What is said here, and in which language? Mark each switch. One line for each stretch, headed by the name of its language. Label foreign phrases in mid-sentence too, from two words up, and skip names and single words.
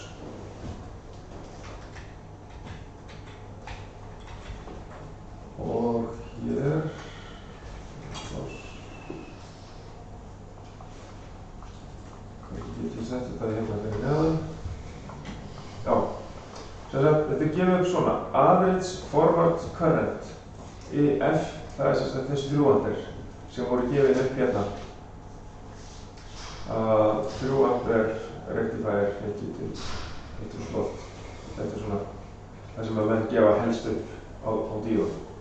Icelandic: Og hér pláss. Hvernig get ég sett þetta hérna fyrir neðan? Já, þetta er gefið upp svona
English: average forward current
Icelandic: EF, það er þessi 3 ampere sem voru gefið upp hérna. 3 ampere rectifier 50 til 1000 volt. Þetta er svona það sem að menn gefa helst upp á díóð.